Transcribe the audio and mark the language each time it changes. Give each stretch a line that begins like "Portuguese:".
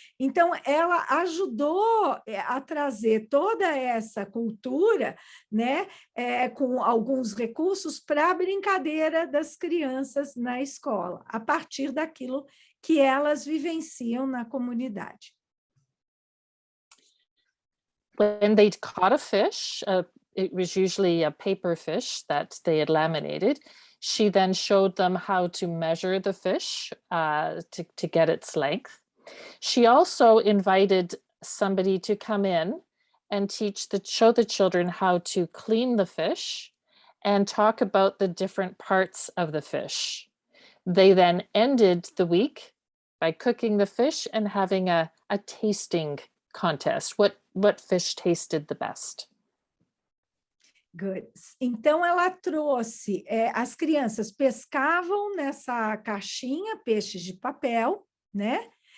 Portuguese: Então, ela ajudou a trazer toda essa cultura, né, com alguns recursos para a brincadeira das crianças na escola, a partir daquilo que elas vivenciam na comunidade.
English: When they'd caught a fish, it was usually a paper fish that they had laminated. She then showed them how to measure the fish to get its length. She also invited somebody to come in and show the children how to clean the fish and talk about the different parts of the fish. They then ended the week by cooking the fish and having a tasting contest. What fish tasted the best? Good.
Portuguese: Então, ela trouxe, as crianças pescavam nessa caixinha, peixes de papel, né?